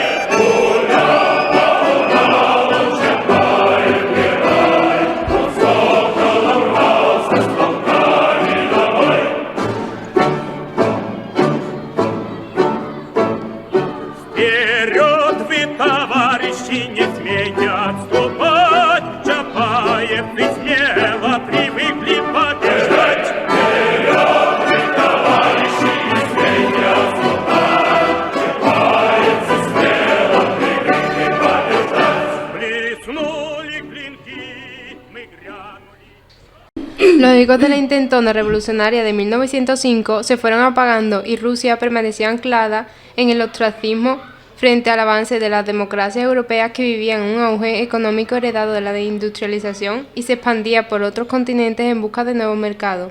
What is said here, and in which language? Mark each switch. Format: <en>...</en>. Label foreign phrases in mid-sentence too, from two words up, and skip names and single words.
<ru>Гулял по Уралу Чапаев герой, он соколом рвался с полками на бой. Вперед вы, товарищи, не смейте отступать, Чапаев и смело привыкли побеждать.</ru> <es>Los ecos de la intentona revolucionaria de 1905 se fueron apagando y Rusia permanecía anclada en el ostracismo frente al avance de las democracias europeas que vivían un auge económico heredado de la deindustrialización y se expandía por otros continentes en busca de nuevos mercados.</es>